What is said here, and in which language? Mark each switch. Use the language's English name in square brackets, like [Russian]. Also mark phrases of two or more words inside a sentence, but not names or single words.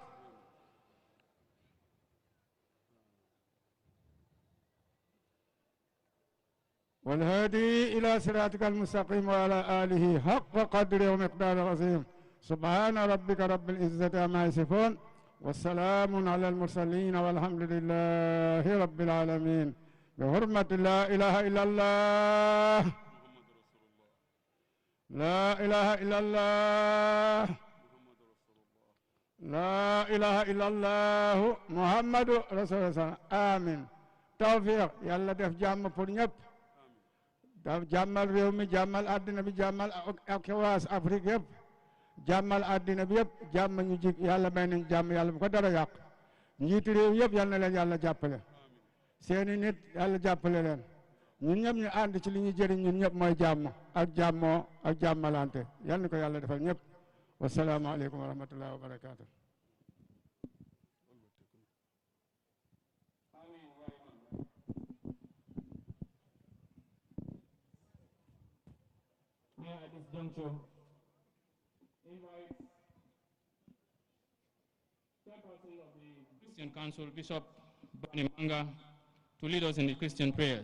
[Arabic] والهادي إلى صراطك المستقيم وعلى آله حق قدره ومقدار عظيم سبحان ربك رب العزة عما يصفون والسلام على المرسلين والحمد لله رب العالمين بحرمة لا إله إلا الله لا إله إلا الله لا إله إلا الله محمد رسول الله آمين توفيق يلا [Wolof] def jàmm pour ñëpp daf jàmmal réew mi jàmmal àddina bi jàmmal ak waas Afrique yëpp jàmmal àddina bi yëpp jàmm ñu jig yàlla may nañ jàmm yàlla bu ko dara yàq njiiti réew yëpp yal na leen yàlla jàppale seeni nit yàlla jàppale leen ñun ñëpp ñu ànd ci li ñu jëriñ ñun ñëpp mooy jàmm ak jàmmoo ak jàmmalante yal na ko yàlla defal ñëpp [Arabic] والسلام عليكم ورحمة الله وبركاته [English] At this juncture, invite Chairperson of the Christian Council, Bishop Bani Manga, to lead us in the Christian prayers.